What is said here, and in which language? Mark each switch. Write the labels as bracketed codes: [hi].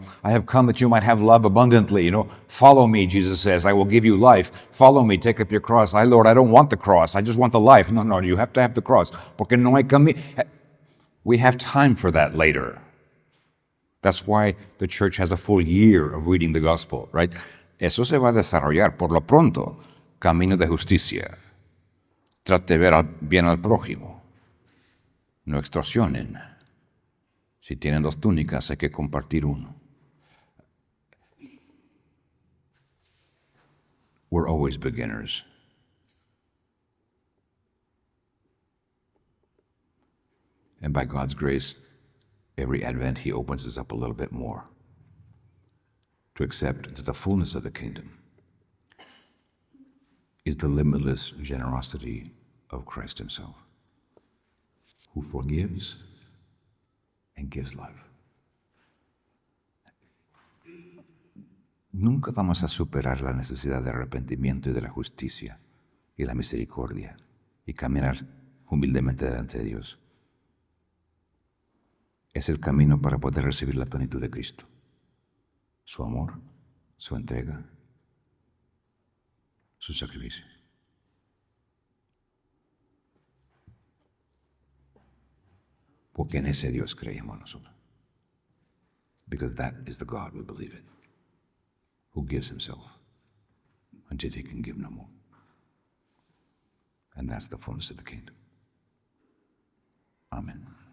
[en] I have come that you might have love abundantly. Follow me, Jesus says. I will give you life. Follow me. Take up your cross. Lord, I don't want the cross. I just want the life. No, you have to have the cross. [es] Porque no hay camino. [en] We have time for that later. That's why the church has a full year of reading the gospel, right? [es] Eso se va a desarrollar. Por lo pronto, camino de justicia. Trate de ver bien al prójimo. No extorsionen. Si tienen 2 túnicas, hay que compartir uno. [en] We're always beginners. And by God's grace, every Advent, he opens us up a little bit more to accept into the fullness of the kingdom is the limitless generosity of Christ himself, who forgives and gives life. [es] Nunca vamos a superar la necesidad de arrepentimiento y de la justicia y la misericordia y caminar humildemente delante de Dios. Es el camino para poder recibir la plenitud de Cristo, su amor, su entrega, su sacrificio. Porque en ese Dios creemos nosotros. [en] Because that is the God we believe in, who gives himself until he can give no more. And that's the fullness of the kingdom. Amen.